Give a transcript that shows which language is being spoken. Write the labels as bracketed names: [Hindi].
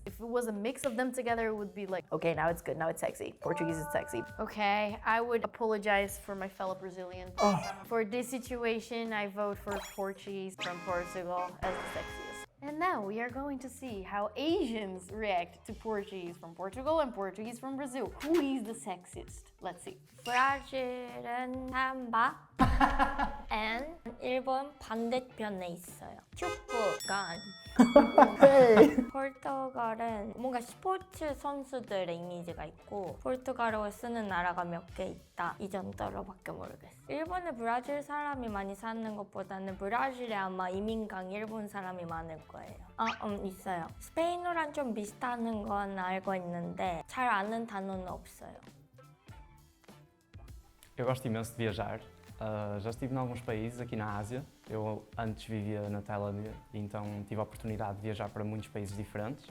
[English] If it was a mix of them together, it would be like, okay, now it's good, now it's sexy. Portuguese is sexy. Okay, I would apologize for my fellow Brazilian. For this situation, I vote for Portuguese from Portugal as the sexiest. And now we are going to see how Asians react to Portuguese from Portugal and Portuguese from Brazil. Who is the sexiest? Let's see. [Korean] 브라질은 삼바 and 일본 반대편에 있어요. 축구가 포르투갈은 뭔가 스포츠 선수들의 이미지가 있고 포르투갈어를 쓰는 나라가 몇 개 있다 이 정도로밖에 모르겠어요. 일본에 브라질 사람이 많이 사는 것보다는 브라질에 아마 이민강 일본 사람이 많을 거예요. 있어요. 스페인어랑 좀 비슷한 건 알고 있는데 잘 아는 단어는 없어요. [Portuguese] Eu gosto imenso de viajar. Já estive em alguns países aqui na Ásia. Eu antes vivia na Tailândia, então tive a oportunidade de viajar para muitos países diferentes.